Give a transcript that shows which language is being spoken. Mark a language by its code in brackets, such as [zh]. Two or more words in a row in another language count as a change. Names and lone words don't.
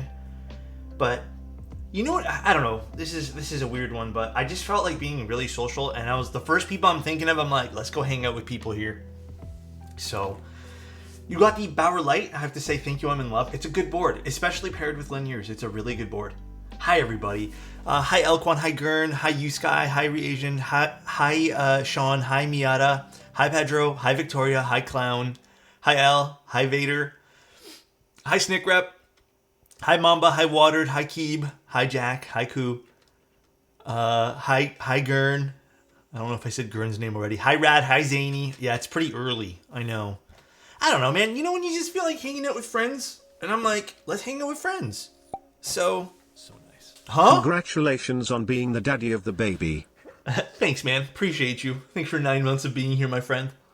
[en] But you know what? I don't know. This is a weird one, but I just felt like being really social, and I was the first people I'm thinking of. I'm like, let's go hang out with people here. So you got the Bauer Light. I have to say thank you. I'm in love. It's a good board, especially paired with linears. It's a really good board. Hi everybody. Hi Elk1. Hi Gurn. Hi Usky. Hi Reasian. Hi Sean. Hi Miata. Hi Pedro. Hi Victoria. Hi Clown. Hi L. Hi Vader. Hi Snickrep. Hi Mamba. Hi Watered. Hi Keeb. Hi Jack. Hi Koo. Hi Gurn. I don't know if I said Gurn's name already. Hi Rad. Hi Zany. Yeah, it's pretty early. I know. I don't know, man. You know when you just feel like hanging out with friends? And I'm like, let's hang out with friends. So nice. Huh? Congratulations on being the daddy of the baby. Thanks, man. Appreciate you. Thanks for 9 months of being here, my friend.